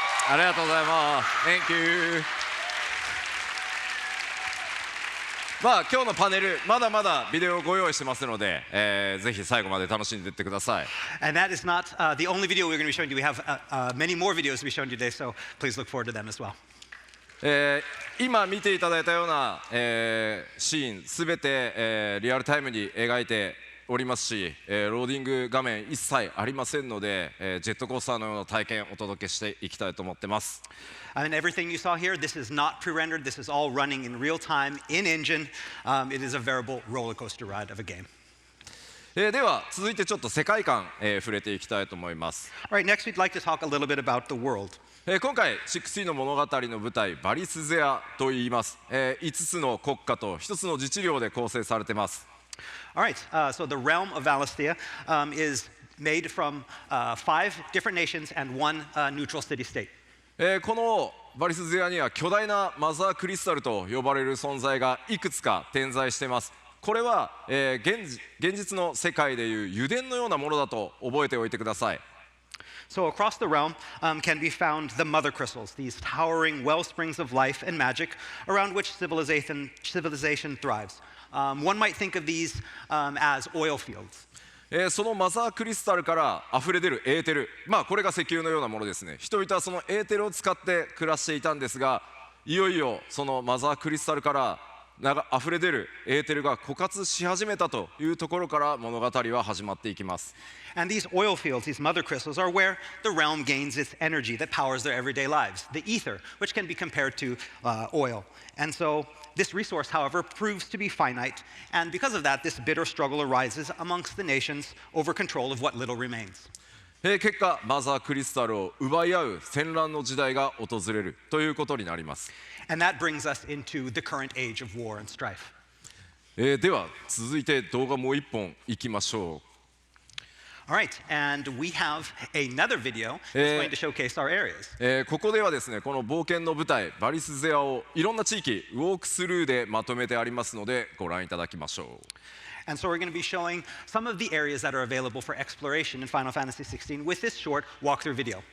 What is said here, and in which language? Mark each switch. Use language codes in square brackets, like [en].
[ja] ありがとうございます。 [en] Thank you。 [ja] まあ今日のパネルまだまだビデオをご用意してますので、ぜひ最後まで楽しんでいってください。 [en] And that is not the only video we're going to be showing you. We have many more videos to be shown today, so please look forward to them as well. [ja] 今見ていただいたような、シーンすべて、リアルタイムに描いておりますし、ローディング画面一切ありませんので、ジェットコースターのような体験をお届けしていきたいと思ってます。 [en] And everything you saw here, this is not pre-rendered. This is all running in real time in engine. It is a veritable roller coaster ride of a game. [ja] では続いてちょっと世界観、触れていきたいと思います。 [en] All right, next we'd like to talk a little bit about the world. [ja] 今回XVIの物語の舞台バリスゼアといいます。 5つの国家と1つの自治領で構成されています。 [en] All right, so the realm of Valisthea is made from 5 different nations and 1 neutral city-state. [ja] このバリスゼアには巨大なマザークリスタルと呼ばれる存在がいくつか点在しています。これは、現実の世界でいう油田のようなものだと覚えておいてください。 [en] So across the realm can be found the mother crystals, these towering wellsprings of life and magic around which civilization thrives. One might think of these as oil fields. [ja] そのマザークリスタルから溢れ出るエーテル、まあこれが石油のようなものですね。人々はそのエーテルを使って暮らしていたんですが、いよいよそのマザークリスタルから溢れ出るエーテルが枯渇し始めたというところから物語は始まっていきます。 [en] And these oil fields, these mother crystals, are where the realm gains its energy that powers their everyday lives, the ether, which can be compared to oil. And so this resource, however, proves to be finite, and because of that, this bitter struggle arises amongst the nations over control of what little remains. [ja] 結果マザークリスタルを奪い合う戦乱の時代が訪れるということになります。 [en] And that brings us into the current age of war and strife. [ja] では続いて動画もう一本いきましょう。 [en] All right, and we have another video that's going to showcase our areas. [ja] ここではですね、この冒険の舞台バリスゼアをいろんな地域ウォークスルーでまとめてありますのでご覧いただきましょう。 [en] And so we're going to be showing some of the areas that are available for exploration in Final Fantasy XVI with this short walkthrough video.